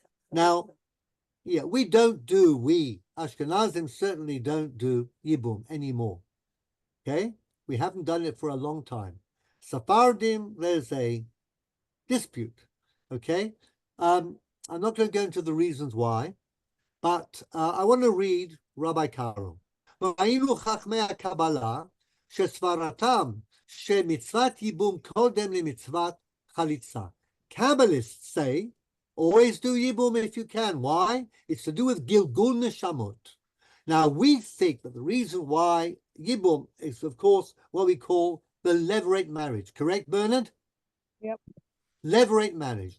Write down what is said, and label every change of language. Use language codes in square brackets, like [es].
[en] Now, yeah, we Ashkenazim certainly don't do Yibum anymore. Okay? We haven't done it for a long time. Sephardim, there's a dispute. Okay? I'm not going to go into the reasons why, but I want to read Rabbi Karo. [he] ראינו חכמי הקבלה שסברתם שמצוות ייבום קודם למצוות חליצה. [en] Kabbalists say, always do Yibum if you can. Why? It's to do with Gilgul Neshamot. Now, we think that the reason why Yibum is, of course, what we call the levirate marriage. Correct, Bernard? Yep. Levirate marriage.